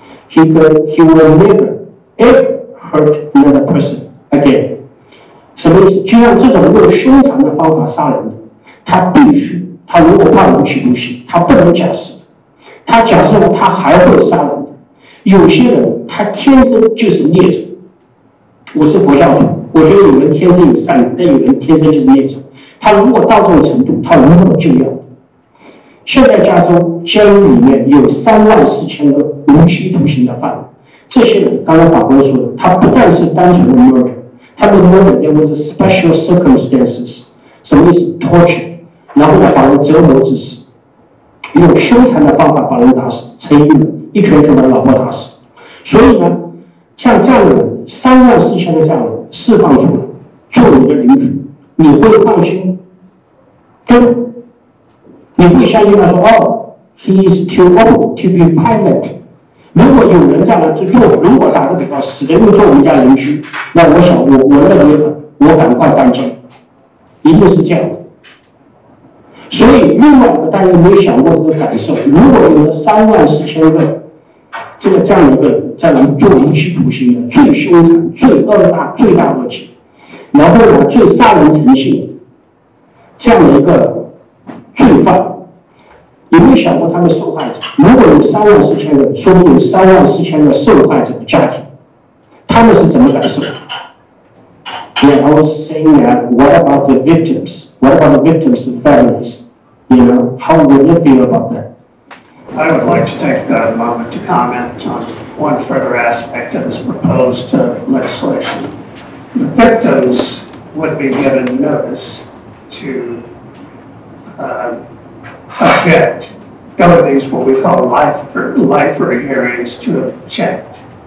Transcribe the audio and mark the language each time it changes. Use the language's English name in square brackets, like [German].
[English] He will never ever hurt another person again." [Chinese] 什么意思？就像这种用凶残的方法杀人的，他必须，他如果判无期徒刑，他不能假释。他假设了，他还会杀人的。有些人他天生就是孽种。我是佛教徒，我觉得有人天生有善良，但有人天生就是孽种。他如果到这种程度，他无可救药。现在加州监狱里面有34000个无期徒刑的犯人，这些人刚才法官说的，他不但是单纯的 murder， 他的 murder 因为是 special circumstances，什么意思 ？torture， 然后呢把人折磨致死，用凶残的方法把人打死，陈一伦一拳就把老婆打死。所以呢，像这样的人34000个这样的人释放出来，做你的邻居，你会放心？对吗？你会相信他说哦 ， he is too old to be violent。如果有人这样来做，如果打个比方，史德运做我们家邻居，那我想我认为我赶快搬家，一定是这样的。所以另外大家有没有想过这个感受？如果有了34000个这样一个人在我们做无期徒刑的最凶残、最大恶极，然后呢最杀人成性这样的一个罪犯，有没有想过他的受害者？如果有34000个，说明有34000个受害者的家庭，他们是怎么感受？ Yeah, I was saying that. [English] What about the victims? What about the victims' families? You know, how would they feel about that? I would like to take a moment to comment on one further aspect of this proposed legislation. The victims would be given notice to object, go to these what we call lifer hearings to object.